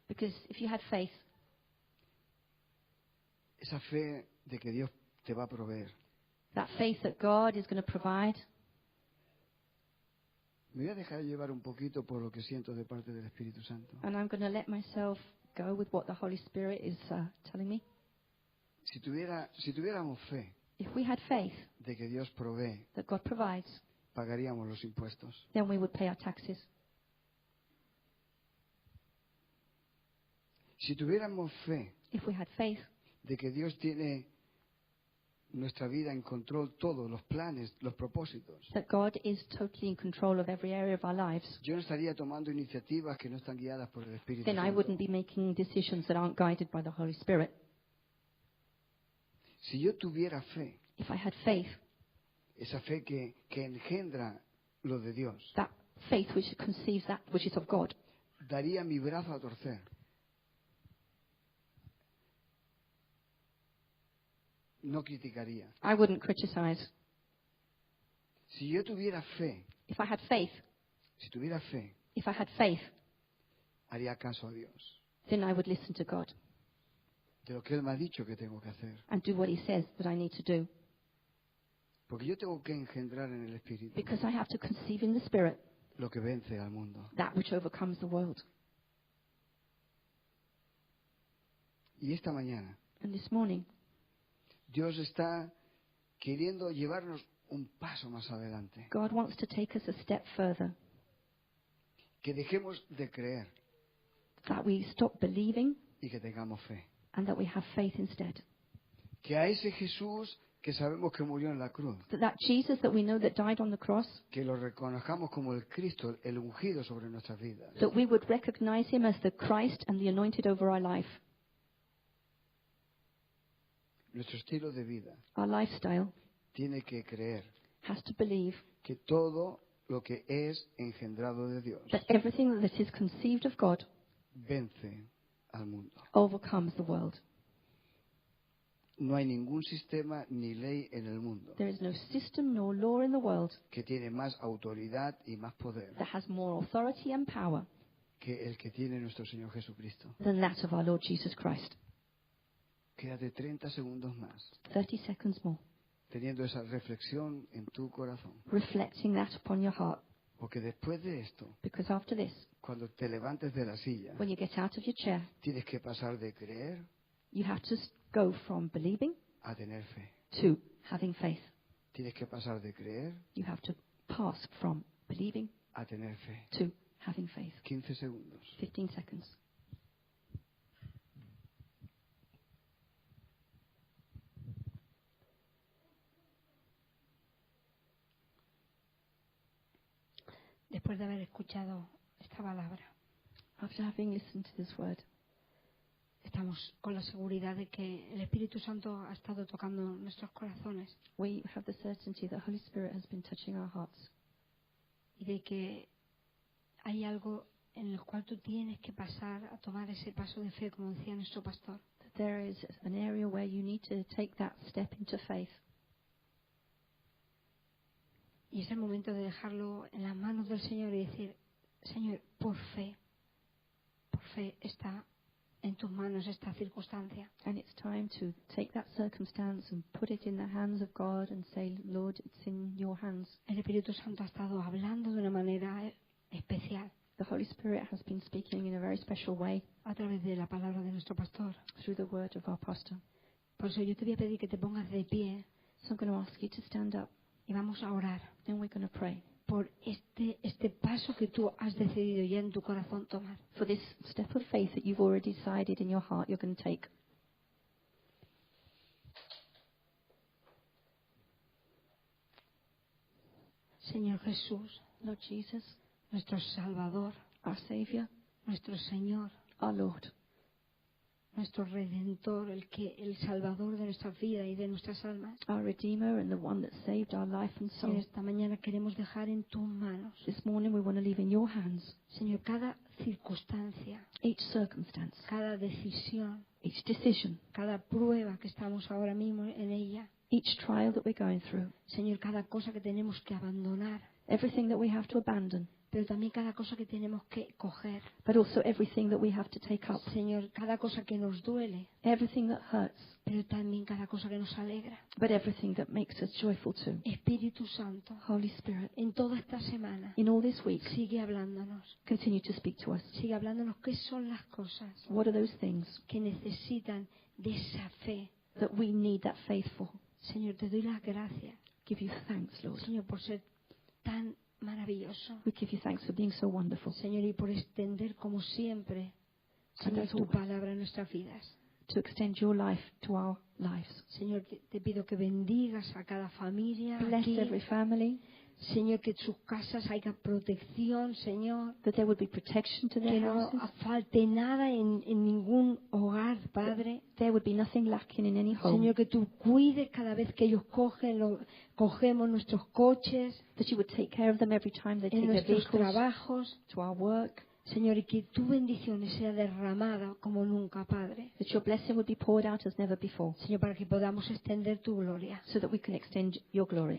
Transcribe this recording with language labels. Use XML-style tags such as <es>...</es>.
<en>Because if you had faith,</en> <es>esa fe de que Dios te va a proveer,</es> <en>that faith that God is going to provide,</en> <es>me voy a dejar llevar un poquito por lo que siento de parte del Espíritu Santo.</es> <en>and I'm going to let myself go with what the Holy Spirit is telling me.</en> <es>Si tuviéramos fe</es> <en>If we had faith</en> <es>de que Dios provee,</es> <en>that God provides,</en> <es>pagaríamos los impuestos.</es> <en>then we would pay our taxes.</en> <es>Si tuviéramos fe</es> <en>If we had faith</en> <es>de que Dios tiene nuestra vida en control, todos los planes, los propósitos,</es> <en>that God is totally in control of every area of our lives,</en> <es>yo no estaría tomando iniciativas que no están guiadas por el Espíritu</es> <en>then I</en> <es>Santo.</es> <en>wouldn't be making decisions that aren't guided by the Holy Spirit.</en> <es>Si yo tuviera fe,</es> <en>If I had faith,</en> <es>esa fe que engendra lo de Dios,</es> <en>that faith which conceives that which is of God,</en> <es>daría mi brazo a torcer. No criticaría.</es> <en>I wouldn't criticize.</en> <es>Si yo tuviera fe,</es> <en>If I had faith,</en> <es>si tuviera fe,</es> <en>if I had faith,</en> <es>haría caso a Dios</es> <en>then I would listen to God</en> <es>de lo que Él me ha dicho que tengo que hacer.</es> <en>and do what He says that I need to do.</en> <es>Porque yo tengo que engendrar en el Espíritu</es> <en>Because I have to conceive in the Spirit</en> <es>lo que vence al mundo.</es> <en>that which overcomes the world.</en> <es>Y esta mañana,</es> <en>And this morning,</en> <es>Dios está queriendo llevarnos un paso más adelante.</es> <en>God wants to take us a step further,</en> <es>Que dejemos de creer</es> <en>that we stop believing</en> <es>y que tengamos fe.</es> <en>and that we have faith instead.</en> <es>Que a ese Jesús que sabemos que murió en la cruz,</es> <en>That Jesus that we know that died on the cross,</en> <es>que lo reconozcamos como el Cristo, el ungido sobre nuestras vidas.</es> <en>that we would recognize Him as the Christ and the anointed over our life.</en> <es>Nuestro estilo de vida</es> <en>Our lifestyle</en> <es>tiene que creer</es> <en>has to believe</en> <es>que todo lo que es engendrado de Dios</es> <en>that everything that is conceived of God</en> <es>vence al mundo.</es> <en>overcomes the world.</en> <es>No hay ningún sistema ni ley en el mundo</es> <en>There is no system nor law in the world</en> <es>que tiene más autoridad y más poder</es> <en>that has more authority and power</en> <es>que el que tiene nuestro Señor Jesucristo.</es> <en>than that of our Lord Jesus Christ.</en> <es>Quédate 30 segundos más</es> <en>30 seconds more,</en> <es>teniendo esa reflexión en tu corazón.</es> <en>reflecting that upon your heart.</en> <es>Porque después de esto,</es> <en>Because after this,</en> <es>cuando te levantes de la silla,</es> <en>when you get out of your chair,</en> <es>tienes que pasar de creer</es> <en>you have to go from believing</en> <es>a tener fe.</es> <en>to having faith.</en> <es>Tienes que pasar de creer</es> <en>You have to pass from believing</en> <es>a tener fe.</es> <en>to having faith.</en> <es>15 segundos.</es> <en>15 seconds.</en> <es>Después de haber escuchado esta palabra,</es> <en>After having listened to this word,</en> <es>estamos con la seguridad de que el Espíritu Santo ha estado tocando nuestros corazones</es> <en>we have the certainty that Holy Spirit has been touching our hearts,</en> <es>y de que hay algo en el cual tú tienes que pasar a tomar ese paso de fe, como decía nuestro pastor.</es> <en>that there is an area where you need to take that step into faith.</en> <es>Y es el momento de dejarlo en las manos del Señor y decir, Señor, por fe está en tus manos esta circunstancia.</es> <en>And it's time to take that circumstance and put it in the hands of God and say, Lord, it's in your hands.</en> <es>El Espíritu Santo ha estado hablando de una manera especial.</es> <en>The Holy Spirit has been speaking in a very special way</en> <es>a través de la palabra de nuestro pastor.</es> <en>through the word of our pastor.</en> <es>Por eso yo te voy a pedir que te pongas de pie</es> <en>So I'm going to ask you to stand up</en> <es>y vamos a orar</es> <en>and we're going to pray</en> <es>por este paso que tú has decidido ya en tu corazón tomar.</es> <en>for this step of faith that you've already decided in your heart you're going to take.</en> <es>Señor Jesús,</es> <en>Lord Jesus,</en> <es>nuestro Salvador,</es> <en>our Savior,</en> <es>nuestro Señor,</es> <en>our Lord,</en> <es>nuestro Redentor, el Salvador de nuestras vidas y de nuestras almas.</es> <en>our Redeemer and the one that saved our life and</en> <es>Señor,</es> <en>soul.</en> <es>esta mañana queremos dejar en tus manos,</es> <en>This morning we want to leave in your hands</en> <es>Señor, cada circunstancia,</es> <en>each circumstance,</en> <es>cada decisión,</es> <en>each decision,</en> <es>cada prueba que estamos ahora mismo en ella.</es> <en>each trial that we're going through,</en> <es>Señor, cada cosa que tenemos que abandonar,</es> <en>everything that we have to abandon,</en> <es>pero también cada cosa que tenemos que coger.</es> <en>but also everything that we have to take up,</en> <es>Señor, cada cosa que nos duele,</es> <en>everything that hurts,</en> <es>pero también cada cosa que nos alegra.</es> <en>but everything that makes us joyful too.</en> <es>Espíritu Santo,</es> <en>Holy Spirit,</en> <es>en toda esta semana,</es> <en>in all this week,</en> <es>sigue hablándonos.</es> <en>continue to speak to us.</en> <es>Sigue hablándonos qué son las cosas</es> <en>What are those things</en> <es>que necesitan de esa fe.</es> <en>that we need that faith for?</en> <es>Señor, te doy las gracias,</es> <en>Give you thanks, Lord.</en> <es>Señor, por ser tan maravilloso.</es> <en>We give you thanks for being so wonderful,</en> <es>Señor, y por extender como siempre,</es> <en>And</en> <es>Señor,</es> <en>as</en> <es>tu</es> <en>always.</en> <es>palabra en nuestras vidas.</es> <en>to extend your life to our lives.</en> <es>Señor, te pido que bendigas a cada familia</es> <en>Bless</en> <es>aquí.</es> <en>every family,</en> <es>Señor, que en sus casas haya protección, Señor.</es> <en>that there would be protection to</en> <es>Que</es> <en>their</en> <es>no</es> <en>houses.</en> <es>falte nada en ningún hogar, Padre.</es> <en>There would be nothing lacking in any home.</en> <es>Señor, que tú cuides cada vez que ellos cogemos nuestros coches,</es> <en>That you would take care of them every time they</en> <es>en</es> <en>take their</en> <es>nuestros</es> <en>vehicles</en> <es>trabajos.</es> <en>to our work.</en> <es>Señor, y que tu bendición sea derramada como nunca, Padre.</es> <en>That your blessing would be poured out as never before.</en> <es>Señor, para que podamos extender tu gloria.</es> <en>So that we can extend your glory.</en>